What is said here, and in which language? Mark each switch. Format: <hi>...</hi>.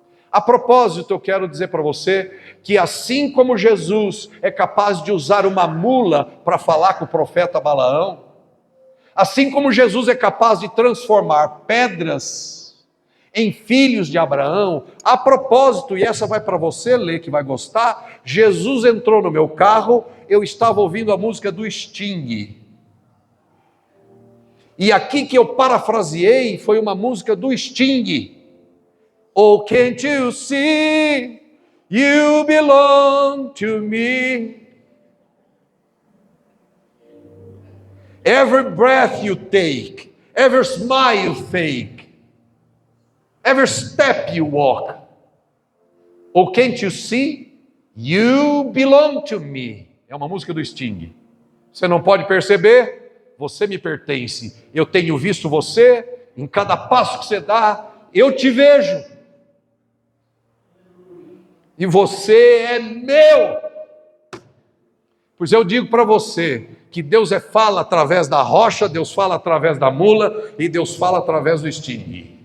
<pt>A propósito, eu quero dizer para você que assim como Jesus é capaz de usar uma mula para falar com o profeta Balaão, assim como Jesus é capaz de transformar pedras em filhos de Abraão, a propósito, e essa vai para você ler que vai gostar, Jesus entrou no meu carro, eu estava ouvindo a música do Sting. E aqui que eu parafraseei foi uma música do Sting.</pt> <en>Oh, can't you see, you belong to me. Every breath you take, every smile you fake, every step you walk. Oh, can't you see, you belong to me.</en> <pt>É uma música do Sting. Você não pode perceber? Você me pertence. Eu tenho visto você, em cada passo que você dá, eu te vejo. E você é meu. Pois eu digo para você que Deus fala através da rocha, Deus fala através da mula e Deus fala através do Sting.</pt>